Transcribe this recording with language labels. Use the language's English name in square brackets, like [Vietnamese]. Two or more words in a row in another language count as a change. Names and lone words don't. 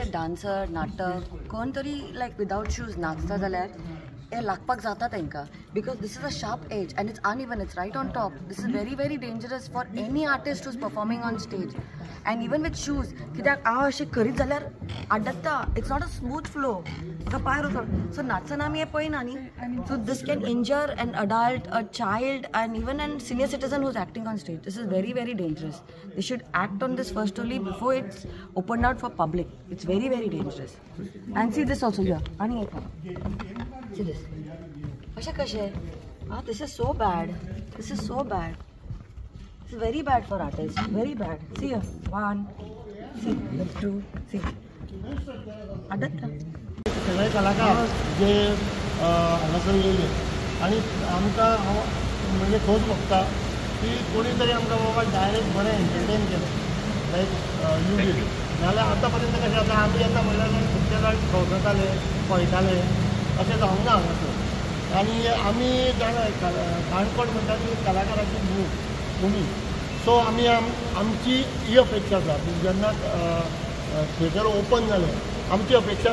[Konkani] डान्सर नाटक कोण तरी [English] like without shoes [Konkani] नाचता जाल्यार हे लागपाक जाता तांकां [English] because this is a sharp edge and it's uneven it's right on top this is very very dangerous for any artist who is performing on stage and even with shoes [Konkani] कित्याक हांव अशें करीत जाल्यार आड्डता [English] it's not a smooth flow [Konkani] ताका पांय वचप [English] सो [Konkani] नाचतना आमी हें पळयना न्ही [English] so this can injure an adult a child and even a senior citizen who is acting on stage this is very very dangerous they should act on this first only before it's open out for public it's very very dangerous and see this also [Konkani] या आनी [English] see this [Konkani] अशें कशें [English] this is so bad this is so bad it's very bad for artist very bad see one see 2 see आडत [Konkani] सगळे कलाकार जे हांगासर येयले आनी आमकां म्हणजे खोस भोगता की कोणी तरी आमकां बाबा डायरेक्ट बरें एंटरटेन केलें [English] like you did [Konkani] नाल्यार आतां पर्यंत कशें आसा आमी येता म्हणल्यार खुबशे जाण भोंवताले पळयताले अशें जावंक ना हांगासर आनी आमी जाणा काणकोण म्हणटा ती कलाकाराची भूमी सो आमी आमची ही अपेक्षा आसा की जेन्ना [English] theatre open [Konkani] जालें आमची अपेक्षा